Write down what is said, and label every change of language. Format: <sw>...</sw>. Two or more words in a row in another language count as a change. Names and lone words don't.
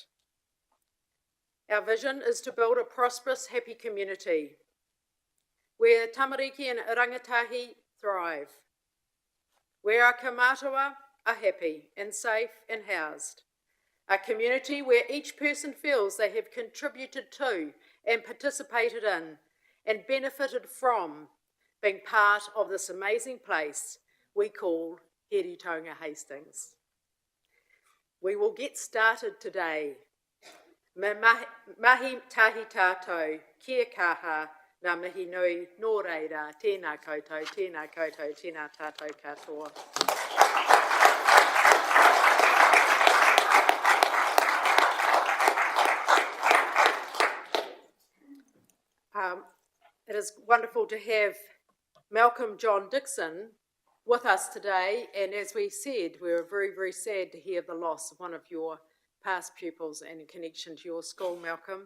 <en>Our vision is to build a prosperous, happy community where tamariki and rangatahi thrive, where our kaumātua are happy and safe and housed, a community where each person feels they have contributed to and participated in and benefited from being part of this amazing place we call Hiritonga Hastings. We will get started today.</en> <mi>Me mahi tahi tātou, kia kaha, ngā mihi nui, nō reira, tēnā koutou, tēnā tātou katoa.</mi> <en>It is wonderful to have Malcolm John Dixon with us today, and as we said, we're very, very sad to hear the loss of one of your past pupils and in connection to your school, Malcolm.</en>